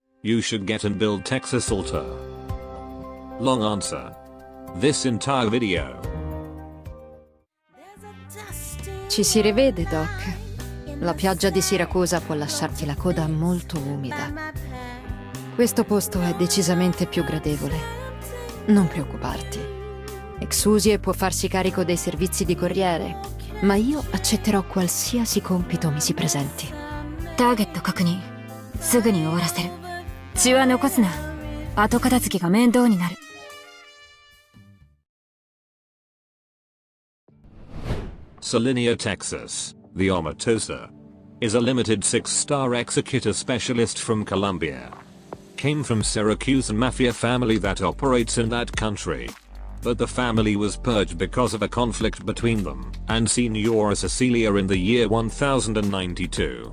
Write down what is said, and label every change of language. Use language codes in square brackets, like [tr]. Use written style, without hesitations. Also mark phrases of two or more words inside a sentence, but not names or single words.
[en] you should get and build Texas Altar? Long answer. This entire video. [it] Ci si rivede, Doc. La pioggia di Siracusa può lasciarti la coda molto umida. Questo posto è decisamente più gradevole. Non preoccuparti. Exusie può farsi carico dei servizi di corriere, ma io accetterò qualsiasi compito mi si presenti. [ja] Target 確認。すぐに終わらせる。血は残すな。後片付けが面倒になる。 [it] Siracusano, [en] Texas The Omertosa is a limited 6-star executor specialist from Colombia. Came from Siracusan mafia family that operates in that country. But the family was purged because of a conflict between them and Signora Cecilia in the year 1092.